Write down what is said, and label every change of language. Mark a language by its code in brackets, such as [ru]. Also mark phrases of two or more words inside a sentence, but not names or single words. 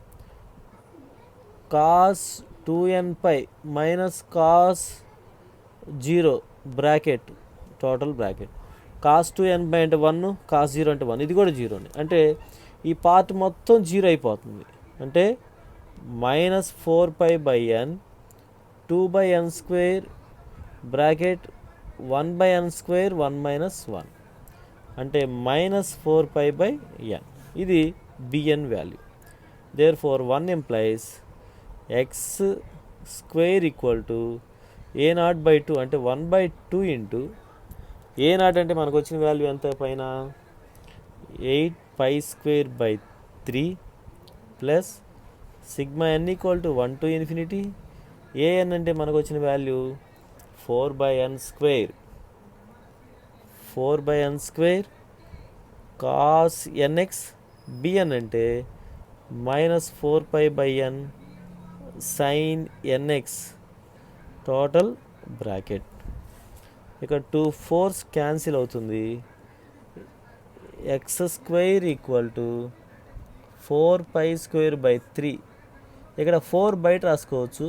[en] cos 2nπ minus cos 0 bracket total bracket cos 2nπ [te] అంటే 1, cos 0 అంటే 1, ఇది కూడా 0, అంటే ఈ పార్ట్ మొత్తం 0 అయిపోతుంది, అంటే [en] minus 4π/n 2/n² bracket 1/n², 1 minus 1, [te] అంటే మైనస్ 4π/n. ఇది bn వాల్యూ. [en] therefore 1 implies x² equal to a0/2, [te] అంటే 1/2 ఇంటూ a0 అంటే మనకు వచ్చిన వాల్యూ ఎంత పైన [en] 8π² plus sigma n equal to 1 to infinity, an [te] అంటే మనకు వచ్చిన [en] value 4/n² cos nx, bn అంటే minus 4π/n sin nx total bracket. [te] ఇక్కడ 2 4s క్యాన్సిల్ అవుతుంది, x² [en] equal to [te] 4π² 3 ఇక్కడ 4 బయట రాసుకోవచ్చు.